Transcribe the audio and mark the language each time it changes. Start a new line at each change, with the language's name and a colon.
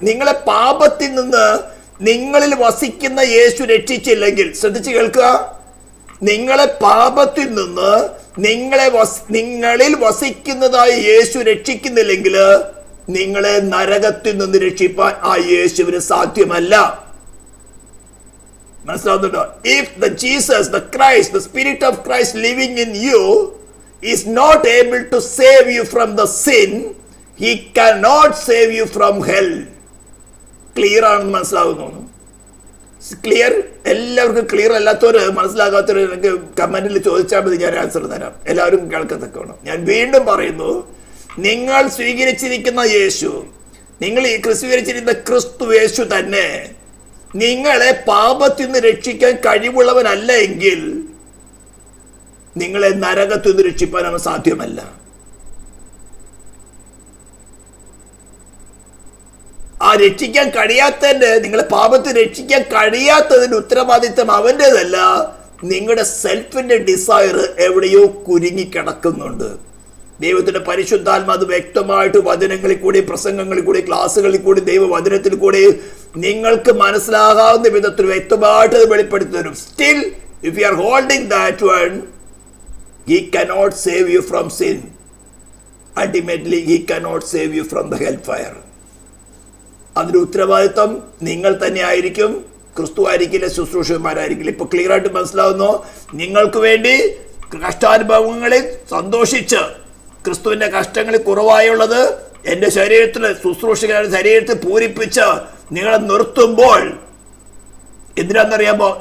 Malayalam: നിങ്ങളെ പാപത്തിൽ നിന്ന് നിങ്ങളിൽ വസിക്കുന്ന യേശു രക്ഷിച്ചില്ലെങ്കിൽ, ശ്രദ്ധിച്ച് കേൾക്കുക, നിങ്ങളെ പാപത്തിൽ നിന്ന് നിങ്ങളിൽ വസിക്കുന്നതായ യേശു രക്ഷിക്കുന്നില്ലെങ്കിൽ നിങ്ങളെ നരകത്തിൽ നിന്ന് രക്ഷിപ്പാൻ ആ യേശുവിന് സാധ്യമല്ല. മനസ്സിലാവുന്നുണ്ടോ?
English: If the Jesus, the Christ, the Spirit of Christ living in you is not able to save you from the sin, he cannot save you from hell.
Malayalam: Clear ആണെന്ന് മനസ്സിലാവുന്നു? ക്ലിയർ? എല്ലാവർക്കും ക്ലിയർ അല്ലാത്തവര്, മനസ്സിലാകാത്തവര് എനിക്ക് കമന്റിൽ ചോദിച്ചാൽ മതി, ഞാൻ ആൻസർ തരാം. എല്ലാവരും കേൾക്കത്തക്ക വേണം. ഞാൻ വീണ്ടും പറയുന്നു, നിങ്ങൾ സ്വീകരിച്ചിരിക്കുന്ന യേശു, നിങ്ങൾ ഈ സ്വീകരിച്ചിരിക്കുന്ന ക്രിസ്തു യേശു തന്നെ നിങ്ങളെ പാപത്തിൽ നിന്ന് രക്ഷിക്കാൻ കഴിവുള്ളവനല്ല എങ്കിൽ നിങ്ങളെ നരകത്തിൽ നിന്ന് രക്ഷിക്കാൻ അവൻ സാധ്യമല്ല. ആ രക്ഷിക്കാൻ കഴിയാത്തതിന്റെ, നിങ്ങളെ പാപത്തിൽ രക്ഷിക്കാൻ കഴിയാത്തതിന്റെ ഉത്തരവാദിത്തം അവൻ്റെതല്ല. നിങ്ങളുടെ സെൽഫിന്റെ ഡിസയർ എവിടെയോ കുരുങ്ങിക്കിടക്കുന്നുണ്ട്. ദൈവത്തിന്റെ പരിശുദ്ധാത്മാ അത് വ്യക്തമായിട്ട് വചനങ്ങളിൽ കൂടി, പ്രസംഗങ്ങളിൽ കൂടി, ക്ലാസ്സുകളിൽ കൂടി, ദൈവവചനത്തിൽ കൂടി നിങ്ങൾക്ക് മനസ്സിലാകാവുന്ന വിധത്തിൽ വ്യക്തമായിട്ട് അത് വെളിപ്പെടുത്തി തരും.
English: Still if you are holding that one, he cannot save you from sin. Ultimately he cannot save you from the hellfire.
Malayalam: അതിന്റെ ഉത്തരവാദിത്വം നിങ്ങൾ തന്നെ ആയിരിക്കും, ക്രിസ്തു ആയിരിക്കില്ല, ശുശ്രൂഷകന്മാരായിരിക്കില്ല. ഇപ്പൊ ക്ലിയർ ആയിട്ട് മനസ്സിലാവുന്നു? നിങ്ങൾക്ക് വേണ്ടി കഷ്ടാനുഭവങ്ങളിൽ സന്തോഷിച്ച്, ക്രിസ്തുവിന്റെ കഷ്ടങ്ങളിൽ കുറവായുള്ളത് എന്റെ ശരീരത്തിൽ, ശുശ്രൂഷകരുടെ ശരീരത്തിൽ പൂരിപ്പിച്ച് നിങ്ങളെ നിർത്തുമ്പോൾ എന്തിനാണെന്നറിയാമോ?